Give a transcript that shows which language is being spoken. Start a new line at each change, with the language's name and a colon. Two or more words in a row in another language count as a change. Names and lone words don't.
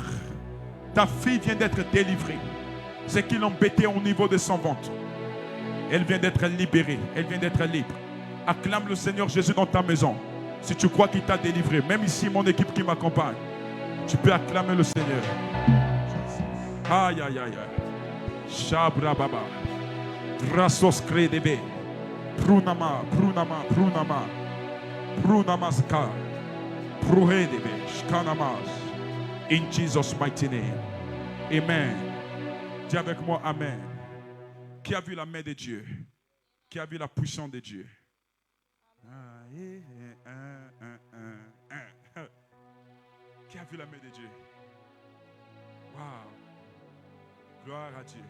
French: Ta fille vient d'être délivrée. Ce qui l'embêtait au niveau de son ventre. Elle vient d'être libérée. Elle vient d'être libre. Acclame le Seigneur Jésus dans ta maison. Si tu crois qu'il t'a délivré, même ici, mon équipe qui m'accompagne, tu peux acclamer le Seigneur. Aïe, aïe, aïe, aïe. Shabra Baba. Grasos Kredebe. Prunama, Prunama, Prunama. Prunamaska. Pruhedebe. Shkanamas.
English: In Jesus' mighty name.
French: Amen. Dis avec moi Amen. Qui a vu la main de Dieu? Qui a vu la puissance de Dieu? Qui a vu la main de Dieu? Wow. Gloire à Dieu.